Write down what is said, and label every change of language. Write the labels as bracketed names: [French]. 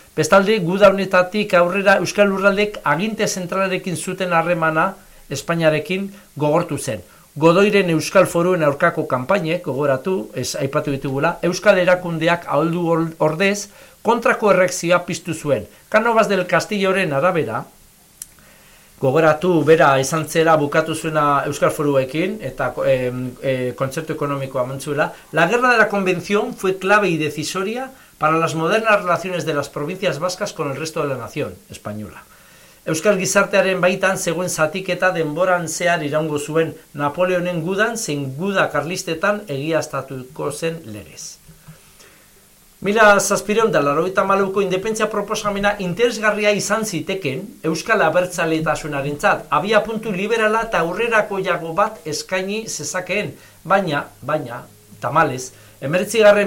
[Basque] Bestaldi, guda honetatik aurrera euskal lurraldek aginte zentralarekin zuten harremana Espainiarekin gogortu zen. Godoiren euskal foruen aurkako kanpainek, gogoratu, ez aipatu ditugula, euskal erakundeak ahaldu ordez kontrako erreakzioa piztu zuen. Cánovas del Castilloren arabera, gogoratu bera izan zela bukatu zuena euskal foruekin eta kontzertu ekonomikoa mantzuela, [Spanish] la guerra de la convención fue clave y decisoria para las modernas relaciones de las provincias vascas con el resto de la nación española. [Basque] Euskal gizartearen baitan zegoen zatiketa denboran zehar iraungo zuen Napoleonen gudan zein guda karlistetan egiaztatuko zen legez. 1794ko independentzia proposamena interesgarria izan ziteken euskal abertzaletasunarentzat, abia puntu liberala eta aurrerakoiago bat eskaini zezakeen, baina tamalez, 19.